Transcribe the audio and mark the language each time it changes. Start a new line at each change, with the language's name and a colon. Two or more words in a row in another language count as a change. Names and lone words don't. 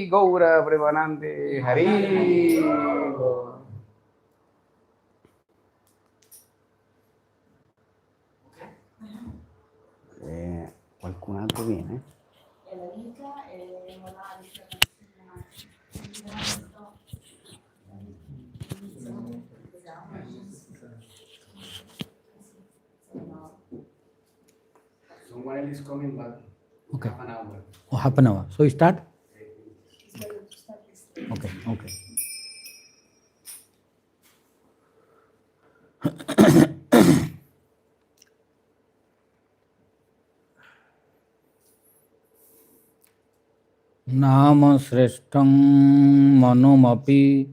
Bangla: গৌর প্রেমানন্দে হরি বোল।
Italian: Qualcun altro viene? La vita e morale.
English: Someone is coming back. Okay. Half an hour. Oh, half an hour. So you start? Okay, okay.
Sanskrit: नाम श्रेष्ठं मनुमपि